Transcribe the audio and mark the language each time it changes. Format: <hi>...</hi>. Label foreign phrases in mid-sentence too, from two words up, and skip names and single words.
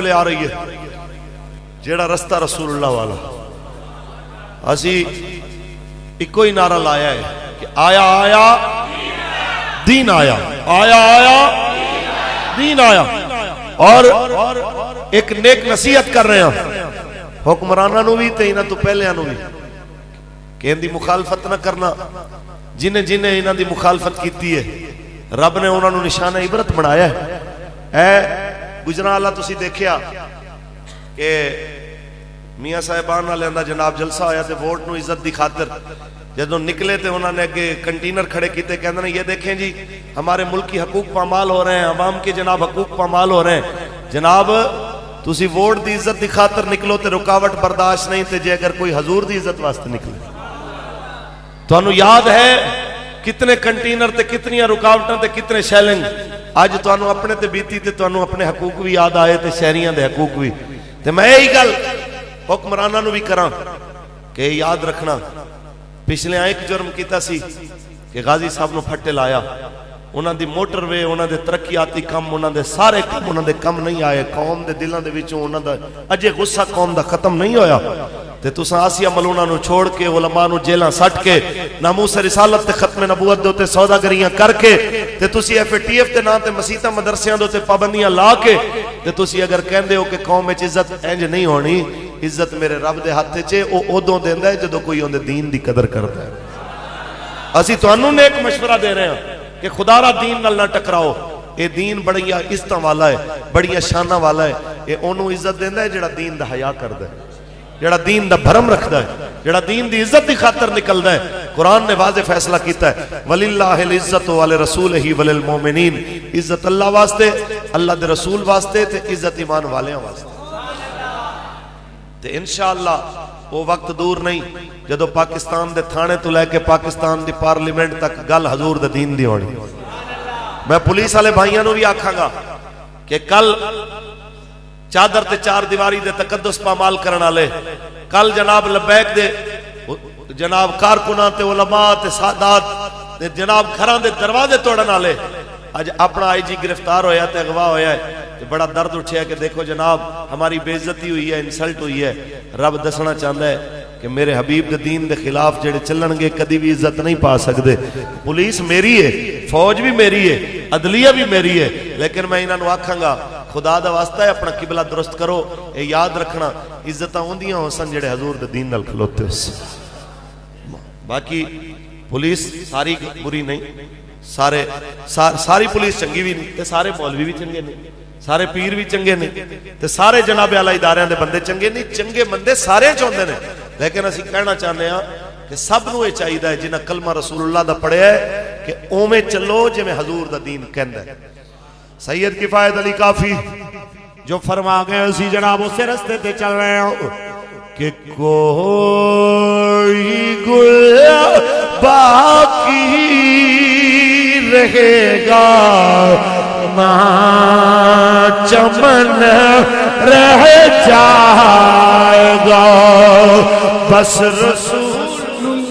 <pa>لے آ رہی ہے جیڑا رستہ رسول اللہ والا اسی ایک ہی نعرہ لایا ہے کہ آیا آیا دین آیا آیا آیا دین آیا اور ایک نیک نصیحت کر رہے ہیں حکمرانہ نو بھی تے انہاں تو پہلے انہوں بھی کہ ان دی مخالفت نہ کرنا جنہیں جنہیں انہاں دی مخالفت کیتی ہے رب نے انہوں نے نشانہ عبرت بنایا ہے اے گجران اللہ تسی دیکھیا کہ میاں صاحبان نہ لیندہ جناب جلسہ آیا تے ووٹ نو عزت دی خاطر جدوں نکلے تے انہوں نے کنٹینر کھڑے کیتے کہندے ہیں</pa> <ur>یہ دیکھیں جی ہمارے ملک کی حقوق پامال ہو رہے ہیں عوام کی جناب حقوق پامال ہو رہے ہیں</ur> <pa>جناب تسی ووٹ دی عزت دی خاطر نکلو تے رکاوٹ برداشت نہیں تے جے اگر کوئی حضور دی عزت واسطے نکلے تو انہوں یاد ہے کتنے کنٹینر تے کتنی رکاوٹاں تے کتنے شیلنگ آج تو انہوں اپنے تے بیتی تے تو انہوں اپنے حقوق بھی یاد آئے تے شہریاں دے حقوق بھی تے میں یہی گل حکمرانہ نو بھی کراں کہ یاد رکھنا پچھلے ایک جرم کیتا سی کہ غازی صاحب نو پھٹے لایا انہاں دی موٹر وے انہاں دے ترقیاتی کم انہاں دے سارے کم انہاں دے کم نہیں آئے قوم دے دلوں دے وچوں انہاں دا اجے غصہ قوم دا ختم نہیں ہویا تے تساں آسیہ ملونہ نو چھوڑ کے علماء نو جیلاں سٹ کے ناموس رسالت تے ختم نبوت دے تے سوداگریاں کر کے تے تسی FATF دے نام تے مسیتاں مدرسیاں دے تے پابندیاں لا کے تے تسی اگر کہندے ہو کہ قوم وچ عزت انج نہیں ہونی، عزت میرے رب دے ہاتھ وچ او ادوں دیندا ہے جدوں کوئی اون دے دین دی قدر کردا ہے۔ اسی تانوں نے ایک مشورہ دے رہے ہیں کہ خدا را دین نال نہ ٹکراؤ، اے دین بڑی عزتاں والا ہے، بڑی شاناں والا ہے، اے اونوں عزت دیندا ہے جڑا دین دا حیا کردا ہے، جڑا دین دا بھرم رکھدا ہے، جڑا دین دی عزت دی خاطر نکلدا ہے۔</pa> <ar>قرآن نے واضح فیصلہ کیتا ہے وَلِلَّهِ الْعِزَّةُ وَلِرَسُولِهِ وَلِلْمُؤْمِنِينَ،</ar> <pa>عزت اللہ واسطے، اللہ دے رسول واسطے تے عزت ایمان والیاں واسطے۔ تے انشاءاللہ وہ وقت دور نہیں جدو پاکستان دے تھانے تو لے کے پاکستان دی پارلیمنٹ تک گل حضور دے دین دی ہونی۔ میں پولیس والے بھائیاں نو بھی آکھاں گا کہ کل چادر تے چار دیواری دے تقدس پامال کرن والے، کل جناب لبیک دے جناب کارکناں تے علماء تے سادات تے جناب گھراں دے دروازے توڑن والے اج اپنا IG گرفتار ہویا تے اغوا ہویا ہے تے بڑا درد اٹھیا کہ</pa> <ur>دیکھو جناب ہماری بے عزتی ہوئی ہے،</ur> <pa>انسلٹ ہوئی ہے۔ رب دسنا چاہتا ہے کہ میرے حبیب دے دین دے خلاف جڑے چلن گے کدی بھی عزت نہیں پا سکدے۔ پولیس میری ہے، فوج بھی میری ہے، عدلیہ بھی میری ہے، لیکن میں انہاں نو آکھاں گا خدا دا واسطہ ہے اپنا قبلہ درست کرو، اے یاد رکھنا عزتاں ہوندیاں ہوسن جڑے حضور دے دین نال کھلوتے ہوسن۔ باقی پولیس ساری بری نہیں، ساری پولیس چنگی بھی نہیں تے سارے مولوی بھی چنگے نہیں، سارے پیر بھی چنگے نہیں تے سارے جناب اعلی اداریاں دے بندے چنگے نہیں، چنگے بندے سارے چاہندے نے، لیکن اسی کہنا چاہتے ہیں کہ سب نو یہ چاہیے جنہاں کلمہ رسول اللہ دا پڑھیا ہے کہ اوویں چلو جویں حضور دا دین کہندا ہے۔ سید کفایت علی کافی جو فرما گئے اسی جناب اسے رستے تے چل رہے ہیں کہ کوئی گل باقی رہے گا</pa> <ur>نہ چمن رہ جائے گا،</ur> <pa>بس رسول</pa>